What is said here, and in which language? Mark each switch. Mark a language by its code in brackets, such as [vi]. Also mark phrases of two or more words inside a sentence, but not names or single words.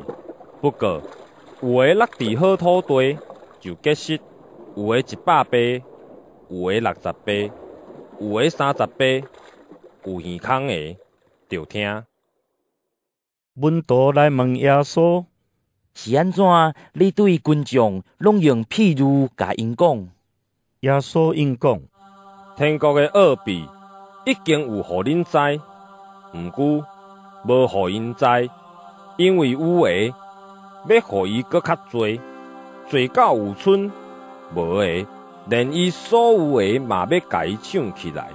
[nan] 不过有个落伫好土地，就结实；有个100倍，有个60倍，有个30倍。有耳孔的，就听。门徒来问耶稣： 是安怎？你对群众拢用譬喻甲因讲？耶稣应讲： 天国的奥秘已经有互恁知，毋过无互因知，因为有诶要互伊搁较侪，侪到有剩；无诶，连伊所有诶嘛要甲伊抢起来。